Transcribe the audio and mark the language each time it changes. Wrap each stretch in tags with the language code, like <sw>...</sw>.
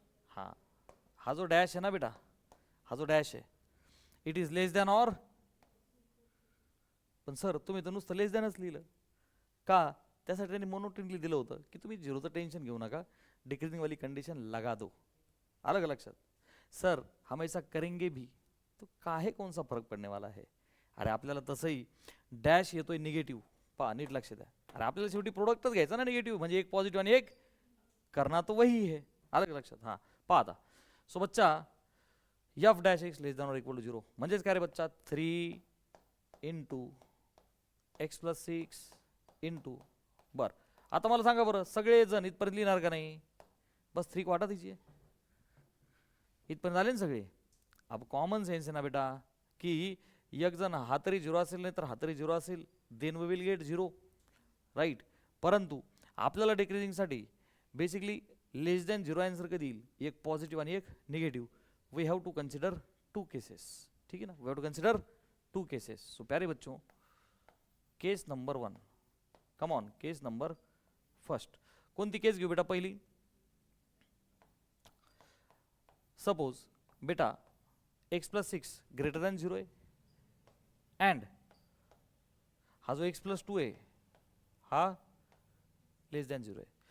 <mr>हा, हा जो डॅश आहे ना बेटा, हा जो डॅश आहे,</mr> <en>It is less than or.</en> <mr>पण सर तुम्ही तर नुसतं लेस दॅनच लिहिलं का? त्यासाठी त्यांनी मोनोटोनली दिलं होतं की तुम्ही झिरोचं टेन्शन घेऊ नका,</mr> <hi>डिक्रीजिंग वाली कंडीशन लगा दो.</hi> <mr>अलग अलग लक्षात.</mr> <hi>सर हम ऐसा करेंगे भी तो काहे कौन सा फरक पडने वाला है?</hi> <mr>अरे आपल्याला तसंही डॅश येतोय निगेटिव्ह, पहा नीट लक्ष द्या. अरे आपल्याला शेवटी प्रोडक्टच घ्यायचा ना निगेटिव्ह, म्हणजे एक पॉझिटिव्ह आणि एक</mr> <hi>करना तो वही है.</hi> <mr>अलग लक्षात. हां पहा आता. सो बच्चा F dash x less than or equal to 0 म्हणजेच काय रे बच्चा?</mr> <en>3 into x + 6 into.</en> <mr>बरं आता मला सांगा बरं, सगळेजण इथपर्यंत लिहिणार का नाही?</mr> <hi>बस 3 वाटा दीजिए,</hi> <mr>इथपर्यंत झाले ना सगळे. अब कॉमन सेन्स आहे ना बेटा की एक जण हा तरी 0 असेल, नाही तर हा तरी 0 असेल,</mr> <en>then we will get 0,</en> <mr>right. परंतु आपल्याला डिक्रीजिंगसाठी बेसिकली लेस दॅन 0 आन्सर कधी येईल? एक पॉझिटिव्ह आणि एक negative.</mr> <en>We have to consider 2 cases, ठीक है ना? We have to consider 2 cases. So प्यारे बच्चों, case number 1, come on, case number first.</en> <mr>कोणती केस घेऊ बेटा? पहिली, सपोज बेटा x + 6 ग्रेटर दॅन 0 आहे अँड हा जो x + 2 आहे हा लेस दॅन 0 आहे.</mr>